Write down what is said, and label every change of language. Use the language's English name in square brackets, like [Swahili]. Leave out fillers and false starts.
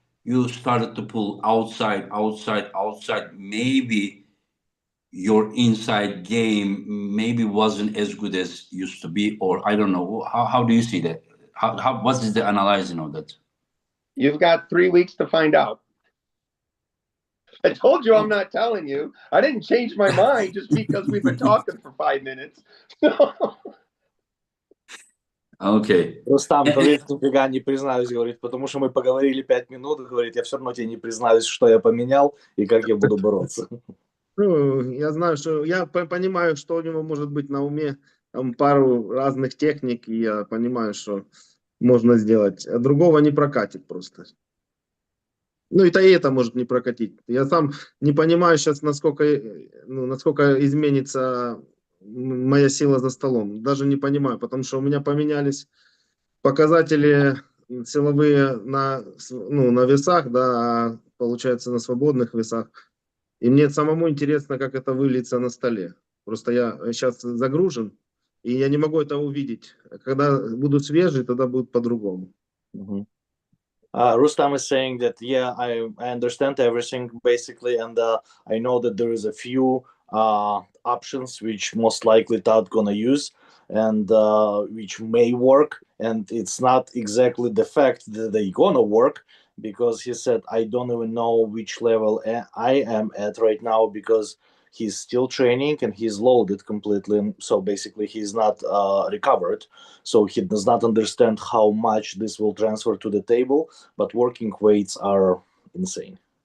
[English] you started to pull outside, maybe your inside game maybe wasn't as good as used to be, or I don't know. How do you see that? What is the analyzing of that? You've got 3 weeks to find out. I told you I'm not telling you. I didn't change my mind just because we've been talking for 5 minutes. Okay. [Russian] Рустам говорит, нифига не признаюсь, говорит, потому что мы поговорили 5 минут, говорит, я все равно тебе не признаюсь, что я поменял и как я буду бороться. Ну, я знаю, что я понимаю, что у него может быть на уме, там пару разных техник, и я понимаю, что можно сделать. А другого не прокатит просто. Ну, и это может не прокатить. Я сам не понимаю сейчас, насколько изменится моя сила за столом. Даже не понимаю, потому что у меня поменялись показатели силовые на весах, да, а получается на свободных весах. И мне самому интересно, как это выльется на столе. Просто я сейчас загружен, и я не могу это увидеть. Когда буду свежий, тогда будет по-другому. [English] Rustam is saying that, yeah, I understand everything basically, and I know that there is a few options which most likely Todd gonna use, and which may work, and it's not exactly the fact that they gonna work, because he said, I don't even know which level I am at right now, because he's still training and he's loaded completely, so basically he's not recovered, so he does not understand how much this will transfer to the table, but working weights are insane.